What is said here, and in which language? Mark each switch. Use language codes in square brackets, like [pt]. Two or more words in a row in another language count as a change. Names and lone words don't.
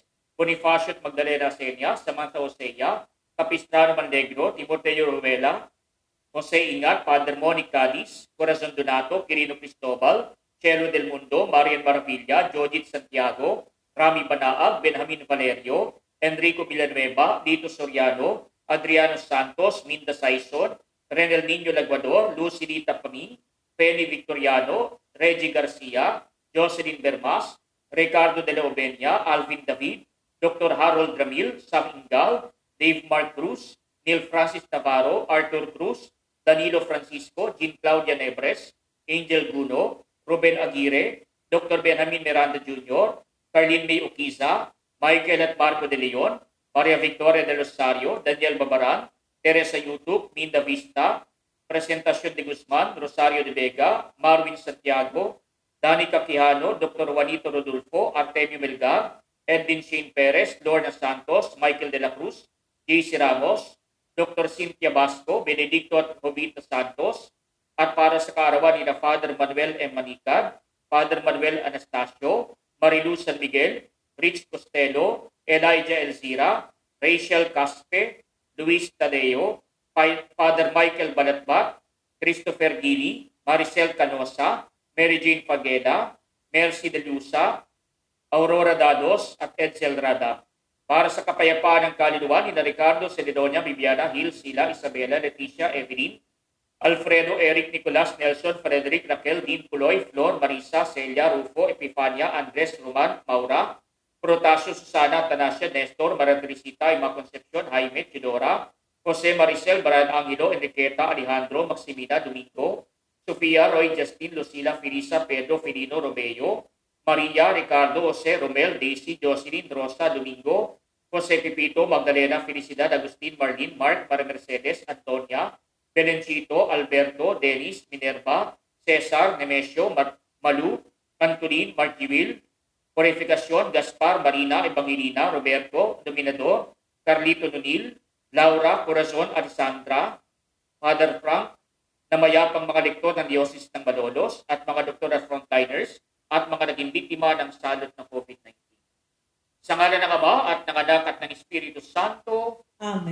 [tl] Bonifacio at Magdalena Senia, Samantha Osea, Capistrano Mandegro, Timoteo Ruela, Jose Ingat, Father Monic Cadiz, Corazon Donato, Quirino Cristobal, Chelo del Mundo, Marian Maravilla, Jodith Santiago, Rami Banaag, Benjamin Valerio, Enrico Villanueva, Dito Soriano, Adriano Santos, Minda Saison, Renel Niño Laguador, Lucy Rita Pami, Penny Victoriano, Reggie Garcia, Jocelyn Bermas, Ricardo de la Obenia, Alvin David, Dr. Harold Ramil, Sam Ingal, Dave Mark Cruz, Neil Francis Navarro, Arthur Cruz, Danilo Francisco, Jean Claudia Nebres, Angel Guno, Ruben Aguirre, Dr. Benjamin Miranda Jr., Carlin May Uquiza, Michael at Marco de Leon, Maria Victoria de Rosario, Daniel Babaran, Teresa Yutup, Minda Vista, Presentacion de Guzman, Rosario de Vega, Marvin Santiago, Danica Quijano, Dr. Juanito Rodolfo, Artemio Melgar, Edwin Shane Perez, Lorna Santos, Michael de la Cruz, JC Ramos, Dr. Cynthia Basco, Benedicto at Jovita Santos, at para sa kaarawan ni Father Manuel M. Manicad, Father Manuel Anastasio, Marilu San Miguel, Rich Costello, Elijah Elzira, Rachel Caspe, Luis Tadeo, Father Michael Balatbat, Christopher Gili, Maricel Canosa, Mary Jane Pageda, Mercy De Lusa, Aurora Dados at Edsel Rada. Para sa kapayapaan ng kaluluwa ni Ricardo, Celedonia, Bibiana, Hill, Sila, Isabela, Leticia, Evelyn, Alfredo, Eric, Nicolas, Nelson, Frederick, Raquel, Dean, Puloy, Flor, Marisa, Celia, Rufo, Epifania, Andres, Roman, Maura, Protasio, Susana, Tanasia, Nestor, Marandrisita, Ima Concepcion, Jaime, Chidora, Jose Maricel, Brian Angelo, Enriqueta, Alejandro, Maximina, Domingo, Sofia, Roy, Justin, Lucila, Felisa, Pedro, Felino, Romeo, Maria, Ricardo, Jose, Romel, Daisy, Jocelyn, Rosa, Domingo, Jose Pipito, Magdalena, Felicidad, Agustin, Marlene, Mark, Maria Mercedes, Antonia, Belenchito, Alberto, Dennis, Minerva, Cesar, Nemesio, Malu, Antolin, Marjiwil, Purificación, Gaspar, Marina, Evangelina, Roberto, Dominador, Carlito Nunil, Laura, Corazon, Alessandra, Father Frank, na mayapang mga lektor ng Diocese ng Malolos at mga doktor at frontliners at mga naging biktima ng salot ng COVID-19. Sa ngalan ng Ama at ng Anak at ng Espiritu Santo, Amen.